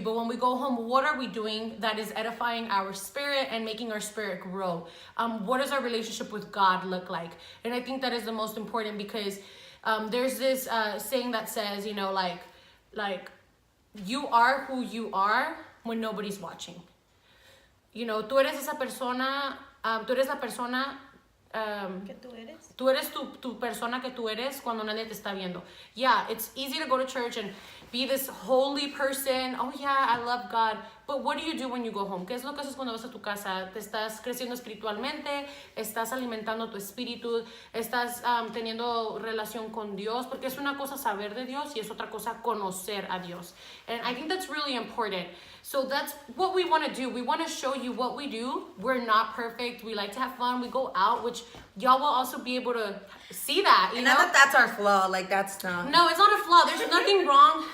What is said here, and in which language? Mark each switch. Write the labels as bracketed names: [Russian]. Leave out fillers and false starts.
[English] But when we go home, what are we doing that is edifying our spirit and making our spirit grow? What does our relationship with God look like? And I think that is the most important, because there's this saying that says, like you are who you are when nobody's watching. [Spanish] Tú eres esa persona, tú eres la persona ¿Qué tú eres? Tú eres tu persona que tú eres cuando nadie te está viendo. [English] Yeah, it's easy to go to church and be this holy person. Oh yeah, I love God. But what do you do when you go home? [Spanish] ¿Qué es lo que haces cuando vas a tu casa? ¿Te estás creciendo espiritualmente? ¿Estás alimentando tu espíritu? ¿Estás teniendo relación con Dios? Porque es una cosa saber de Dios y es otra cosa conocer a Dios. [English] And I think that's really important. So that's what we want to do. We want to show you what we do. We're not perfect. We like to have fun. We go out, which y'all will also be able to see that, you know? Not that that's our flaw. Like, that's not... No, it's not a flaw. There's nothing wrong.